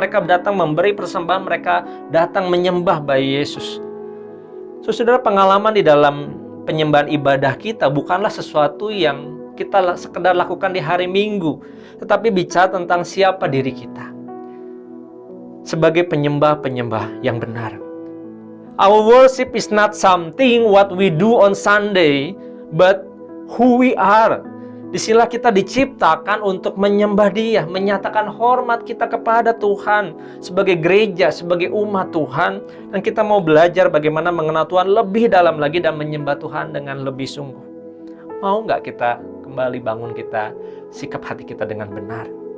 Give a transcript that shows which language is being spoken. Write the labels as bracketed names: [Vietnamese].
[Indonesian] Mereka datang memberi persembahan, mereka datang menyembah bayi Yesus. Saudara, pengalaman di dalam penyembahan ibadah kita bukanlah sesuatu yang kita sekedar lakukan di hari Minggu, tetapi bicara tentang siapa diri kita sebagai penyembah-penyembah yang benar. [English] Our worship is not something what we do on Sunday, but who we are. [Indonesian] Disinilah kita diciptakan untuk menyembah Dia, menyatakan hormat kita kepada Tuhan sebagai gereja, sebagai umat Tuhan. Dan kita mau belajar bagaimana mengenal Tuhan lebih dalam lagi dan menyembah Tuhan dengan lebih sungguh. Mau nggak kita kembali bangun kita, sikap hati kita dengan benar?